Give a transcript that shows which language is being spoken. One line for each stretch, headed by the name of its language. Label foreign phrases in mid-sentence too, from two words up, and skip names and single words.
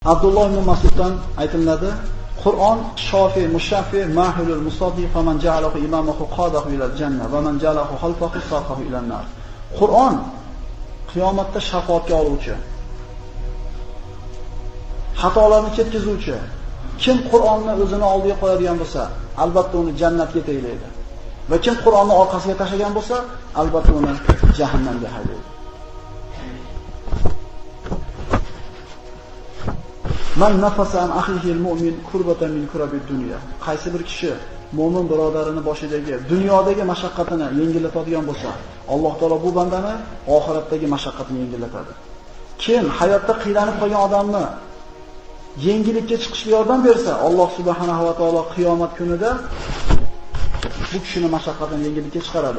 Uzbek: Abdulloh ibn Mas'uddan aytiladi,
Arabic: القرآن شافع مشفع ماحل مصدق ومن جعله أمامه قاده إلى الجنة ومن جعله خلفه ساقه إلى النار.
Uzbek: Qur'on qiyomatda shafoatga oluvchi, xatolarni ketkizuvchi. Kim Qur'onni o'zini oldiga qo'yadigan bo'lsa, albatta uni jannatga yetaklaydi. Va kim Qur'onni orqasiga tashlagan bo'lsa, albatta uni jahannamga haydaydi.
Arabic: من نفس عن أخيه المؤمن كربة من كرب الدنيا.
Uzbek: Qaysi bir kishi mu'min birodarini boshidagi dunyodagi mashaqqatini yengillatadigan bo'lsa, Alloh taolo bu bandani oxiratdagi mashaqqatini yengillatadi. Kim hayotda qiylanib qolgan odamni yengillikka chiqishga yordam bersa, Alloh
Arabic: سبحانه وتعالى
Uzbek: qiyomat kunida bu kishini mashaqqatini yengillikka chiqaradi.